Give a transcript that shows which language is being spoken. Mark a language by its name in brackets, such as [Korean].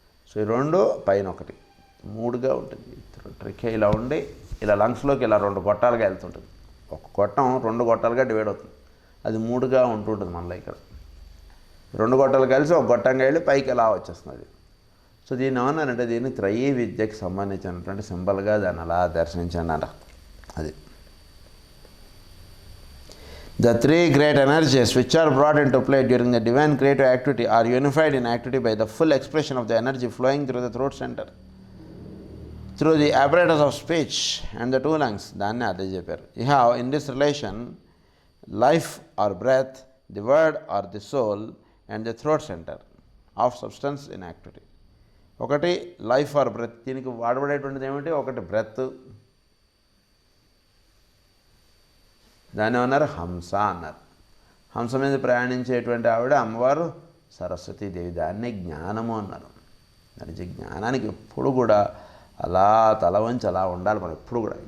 [Telugu] So ఈ 2 పైన 1 3గా ఉంటుంది. ట్రెకియా ఇలా ఉండి ఇలా లంగ్స్లోకి ఇలా 2 గొట్టాలుగా వెళ్తుంటుంది. ఒక గొట్టం 2 గొట్టాలుగా డివైడ్ అవుతుంది. అది 3గా ఉంటుంటుంది మనలో. ఇక్కడ 2 గొట్టాలు కలిసి ఒక గొట్టంగా వెళ్ళి పైకి ఎలా వచ్చేస్తుంది. సో దీన్ని ఏమన్నారంటే, దీన్ని త్రయీ విద్యకి సంబంధించినటువంటి సింబల్గా దాన్ని అలా దర్శించండి. [English] అది the 3 great energies which are brought into play during the divine creative activity are unified in activity by the full expression of the energy flowing through the throat center through the apparatus of speech and the 2 lungs. [Telugu] దాన్ని అదే చెప్పారు. [English] You have in this relation life or breath, the word or the soul, and the throat center of substance in activity. [Telugu] ఒకటి [English] life or breath, [Telugu] దీనికి వాడబడేటువంటిది ఏమిటి, ఒకటి breath, దాన్ని ఏమన్నారు, హంస అన్నారు. హంస మీద ప్రయాణించేటువంటి ఆవిడ అమ్మవారు సరస్వతీదేవి. దాన్నే జ్ఞానము అన్నారు. దాని జ్ఞానానికి ఎప్పుడు కూడా అలా తల వంచి అలా ఉండాలి మనం ఎప్పుడు కూడా.